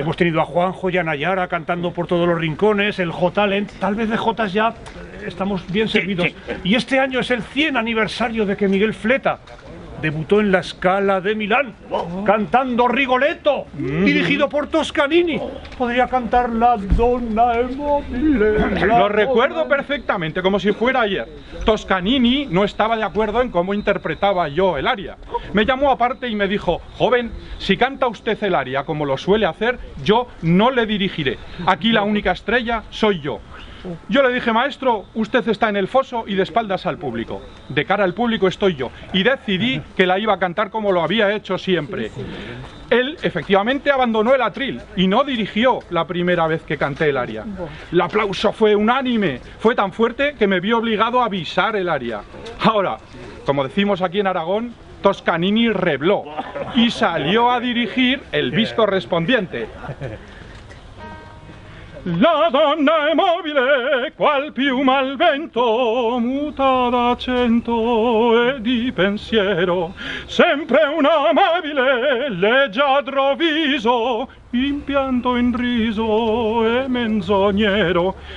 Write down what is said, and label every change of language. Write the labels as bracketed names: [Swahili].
[Spanish] Hemos tenido a Juanjo y a Nayara cantando por todos los rincones, el J-Talent. Tal vez de jotas ya estamos bien servidos. sí. Y este año es el 100 aniversario de que Miguel Fleta debutó en la Scala de Milán, cantando Rigoletto, dirigido por Toscanini. Podría cantar la Donna è mobile. Lo recuerdo perfectamente, como si fuera ayer. Toscanini no estaba de acuerdo en cómo interpretaba yo el aria. Me llamó aparte y me dijo: joven, si canta usted el aria como lo suele hacer, yo no le dirigiré. Aquí la única estrella soy yo. Yo le dije: maestro, usted está en el foso y de espaldas al público. De cara al público estoy yo. Y decidí que la iba a cantar como lo había hecho siempre. Él efectivamente abandonó el atril y no dirigió la primera vez que canté el aria. El aplauso fue unánime, fue tan fuerte que me vi obligado a avisar el aria. Ahora, como decimos aquí en Aragón, Toscanini rebló y salió a dirigir el bis correspondiente. [Italian] La donna è mobile, qual piuma al vento, muta d'accento e di pensiero, sempre un amabile, leggiadro viso, impianto in riso e menzognero.